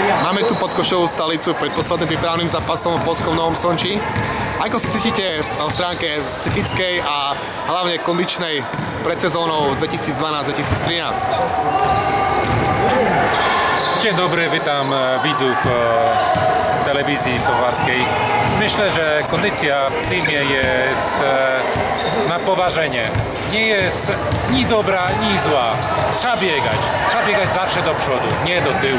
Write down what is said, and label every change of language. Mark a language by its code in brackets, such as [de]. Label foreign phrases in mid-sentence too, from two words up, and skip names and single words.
[sk] Máme tu podkošovú stolicu pred posledným prípravným zápasom v Poľskom Novom Sonči. Ako sa cítite v stránke psychickej a hlavne kondičnej pred sezónou 2012-2013? [pl] Dzień dobry, witam widzów telewizji słowackiej. Myślę, że kondycja w teamie jest na poważenie. Nie jest ni dobra, ni zła. Trzeba biegać zawsze do przodu, nie do tyłu.